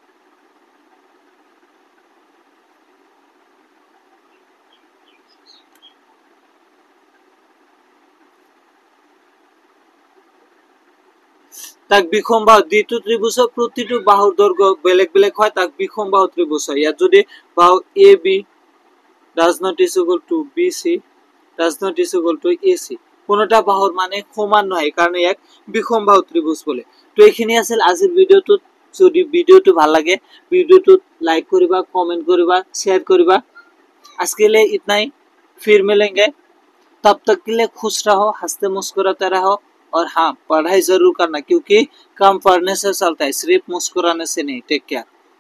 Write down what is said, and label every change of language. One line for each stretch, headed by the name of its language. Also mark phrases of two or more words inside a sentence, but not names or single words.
Assamese: তাক বিষমবাহু দ্বিতীয় ত্রিভুজৰ প্ৰতিটো বাহুৰ দৈৰ্ঘ্য বেলেগ বেলেগ হয় তাক বিষমবাহু ত্ৰিভুজ হয় ইয়াত যদি বাহু এ বি
English: does not is equal to BC does not is equal to AC
Assamese: কোনটা বাহুৰ মানে সমান নহয় কাৰণ ইয়াক বিষমবাহু ত্ৰিভুজ বলে তো এইখিনি আছিল আজিৰ ভিডিওটোত যদি ভিডিওটো ভাল লাগে ভিডিওটো লাইক কৰিবা কমেণ্ট কৰিবা শ্বেয়াৰ কৰিবা
Hindi: आज के लिए इतना ही फिर मिलेंगे तब तक के लिए खुश रहो हंसते मुस्कुराते रहो और हाँ पढ़ाई जरूर करना क्योंकि काम पढ़ने से चलता है सिर्फ मुस्कुराने से नहीं टेक केयर।